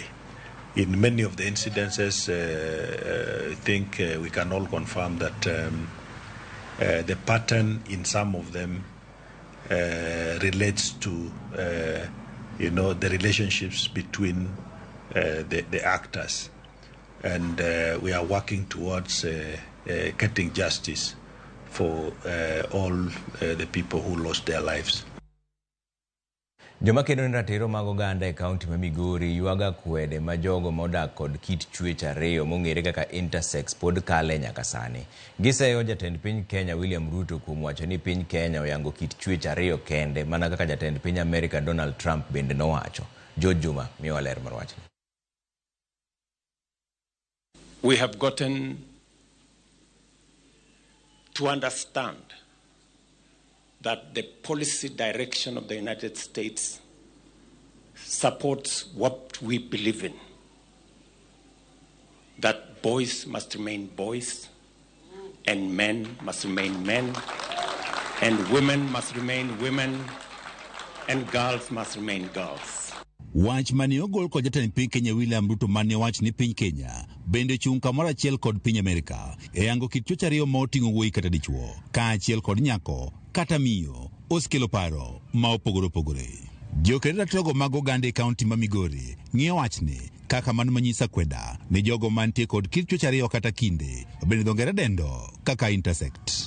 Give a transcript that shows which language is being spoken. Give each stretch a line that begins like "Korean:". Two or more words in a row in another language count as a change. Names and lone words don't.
English: In many of the incidences, I think we can all confirm that the pattern in some of them relates to the relationships between the actors. and we are working towards getting justice for all the people who lost their lives.
Luo (Kenya and Tanzania): Joma kedo ni ratiro mag oganda e kaunti ma Migori yuaga kwede ma jogo modak kod kit chwech ariyo mong'ere kaka intersex pod kale nyaka sani. Giseyo jatend piny Kenya William Ruto kuom wacho ni piny Kenya oyango kit chwech ariyo kende mana kaka jatend piny America Donald Trump bende nowacho. George Juma miyo ler mar wachni.
English: We have gotten to understand that the policy direction of the United States supports what we believe in, that boys must remain boys, and men must remain men, and women must remain women, and girls must remain girls.
Luo (Kenya and Tanzania): Wach mane ogol kod jatend piny Kenya William Ruto mane wach ni piny Kenya bende chung kamoro achiel kod piny Amerika e yango kit chwech ariyo ma oting'o wuoyi kata dichuo kaachiel kod nyako kata miyo osekelo paro ma opogore opogore. Jokedo ratirogo mag oganda e kaunti ma Migori ng'iyo wachni kaka mano manyisa kweda ni jogo mantie kod kit chwech ariyo kata kinde bende dho ngere dendo kaka intersect.